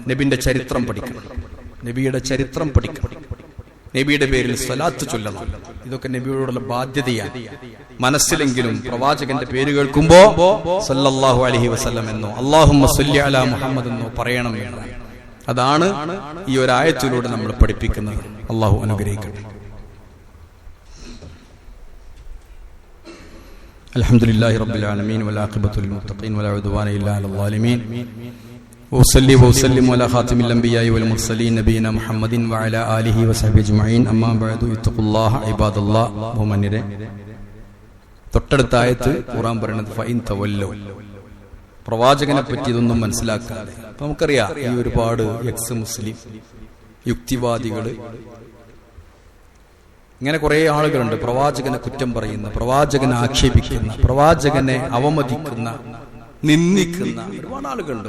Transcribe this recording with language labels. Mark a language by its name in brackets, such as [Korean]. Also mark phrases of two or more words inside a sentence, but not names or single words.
[Malayalam] നബിന്റെ ചരിത്രം പഠിക്കണം, നബിയുടെ ചരിത്രം പഠിക്കണം, നബിയുടെ പേരിൽ സ്വലാത്ത് ചൊല്ലണം. ഇതൊക്കെ നബിയോടുള്ള ബാധ്യതയാണ്. മനസ്സിലെങ്കിലും പ്രവാചകന്റെ പേര് കേൾക്കുമ്പോ [Arabic] صلى الله عليه وسلم [Malayalam] എന്നോ [Arabic] اللهم صل على محمد [Malayalam] എന്നോ പറയണം എന്നാണ്. അതാണ് ഈ ഒരു ആയത്തിലൂടെ നമ്മൾ പഠിപ്പിക്കുന്നത്. അല്ലാഹു അനുഗ്രഹിക്കട്ടെ. [Arabic] الحمدلله رب العالمين والعاقبة للمتقين ولا عدوان إلا على الظالمين وأصلي وأسلم على خاتم الأنبياء والمرسلين نبينا محمد وعلى آله وصحبه أجمعين أما بعد اتقوا الله عباد الله. [Malayalam] ബഹുമാന്യരെ, തൊട്ടടുത്ത ആയത്ത് ഖുർആൻ പറയുന്നത് [Arabic] فإن تولوا, [Malayalam] പ്രവാചകനെ പറ്റി ഇതൊന്നും മനസ്സിലാക്കാതെ. അപ്പൊ നമുക്കറിയാം, ഈ ഒരുപാട് [English] ex Muslim [Malayalam] യുക്തിവാദികള്, ഇങ്ങനെ കുറെ ആളുകളുണ്ട് പ്രവാചകനെ കുറ്റം പറയുന്ന, പ്രവാചകനെ ആക്ഷേപിക്കുന്ന, പ്രവാചകനെ അവമതിക്കുന്ന, നിന്ദിക്കുന്ന ഒരുപാട് ആളുകളുണ്ട്.